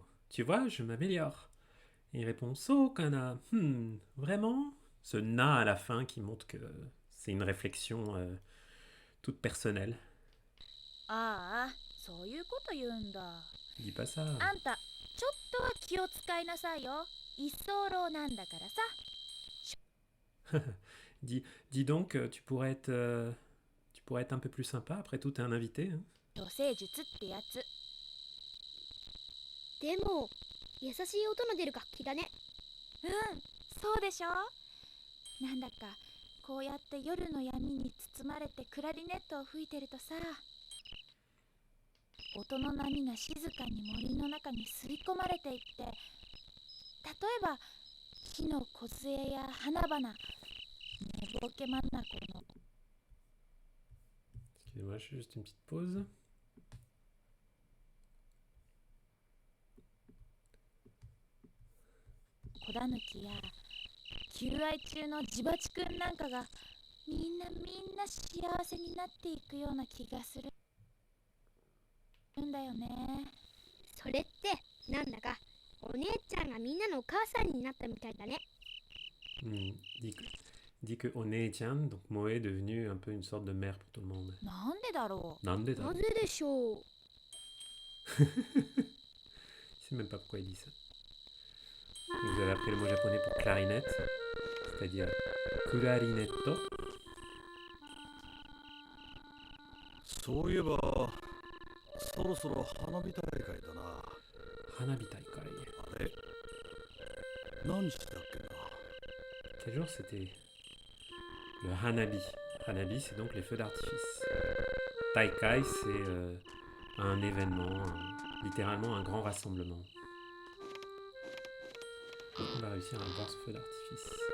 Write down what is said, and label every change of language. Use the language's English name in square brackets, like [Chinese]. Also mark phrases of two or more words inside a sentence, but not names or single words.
[French] Tu vois, je m'améliore. Et il répond [Japanese] そうかな. [French] Vraiment? Ce na à la fin qui montre que c'est une réflexion toute personnelle. [Japanese] Ah, そういうこと言うんだ。 [French] Dis pas ça. [Japanese] あんた、ちょっとは気を使いなさいよ。居候なんだからさ。 [French] dis donc, tu pourrais être un peu plus sympa. Après tout, t'es un invité. Hein. [Japanese] 処世術ってやつ。でも、優しい音の出る楽器だね。うん、そうでしょ。なんだか、こうやって夜の闇に包まれてクラリネットを吹いてるとさ、音の波が静かに森の中に吸い込まれていって、例えば木の梢や花々、寝ぼけ眼の [French] Excusez-moi, je fais juste une petite pause. [Japanese] 子だぬきや求愛中のジバチくんなんかがみんな幸せになっていくような気がするんだよね。それってなんだかお姉ちゃんがみんなのお母さんになったみたいだね。 [French] Dit que One-chan, donc Moe, est devenue un peu une sorte de mère pour tout le monde. [Japanese] なんでだろう。なぜでしょう。 [French] Je sais même pas pourquoi il dit ça. Donc vous avez appris le mot japonais pour clarinette, c'est-à-dire clarinetto. [Japanese] そういえばそろそろ花火大会だな。花火大会。あれ何日だっけな。 [French] Quel jour c'était? Le Hanabi. Hanabi, c'est donc les feux d'artifice. Taikai, c'est un événement, littéralement un grand rassemblement. On va réussir à voir ce feu d'artifice.